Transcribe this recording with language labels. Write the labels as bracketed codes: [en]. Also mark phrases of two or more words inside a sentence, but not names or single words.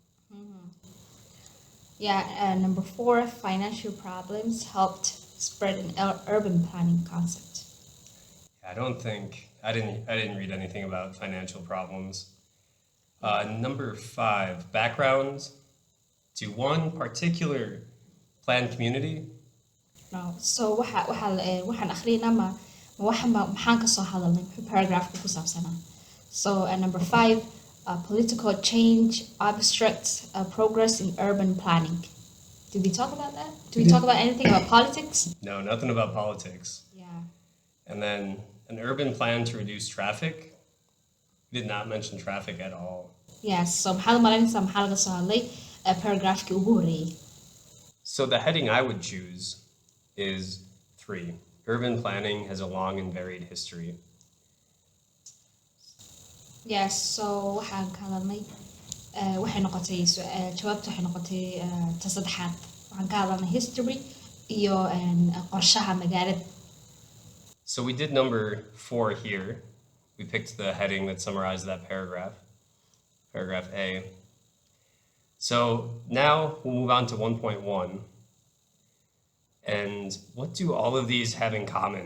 [en] Yeah, number 4, financial problems helped spread an urban planning concept. I didn't read anything about financial problems. Number 5, background to one particular planned community. No. [so] So waxaan akhriyna maxaan ka soo hadalnay paragraphka ku saabsanaa. [en] So number 5, political change, abstract progress in urban planning. Did we talk about that? Did we talk about anything about politics? No, nothing about politics. Yeah. And then an urban plan to reduce traffic. We did not mention traffic at all. Yes, so [so] maxaad malaynaysaa maxaa laga soo hadlay paragraphkii ugu horreeyay. [en] So the heading I would choose is 3. Urban planning has a long and varied history. Yes, so [so] waxaan ka hadalnay waxay noqotay jawaabtu waxay noqotay ta saddexaad. Waxaan ka hadalnay history iyo qorshaha magaalada. [en] So we did number 4 here. We picked the heading that summarized that paragraph, paragraph A. So now we'll move on to 1.1. And what do all of these have in common?